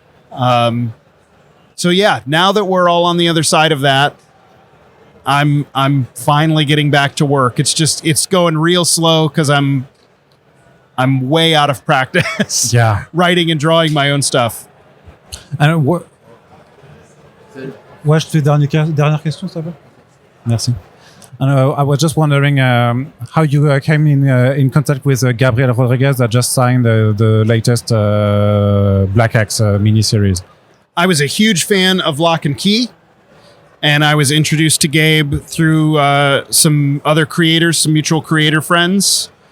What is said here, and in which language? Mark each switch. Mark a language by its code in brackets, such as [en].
[en] So yeah, now that we're all on the other side of that, I'm finally getting back to work. It's going real slow because I'm way out of practice. Yeah. Writing and drawing my own stuff. [fr] And ouais, je te fais dernière question, ça va? Merci. [en] And I was just wondering how you came in contact with Gabriel Rodriguez that just signed the latest Black Axe mini-series. I was a huge fan of Lock and Key, and I was introduced to Gabe through some other creators, some mutual creator friends.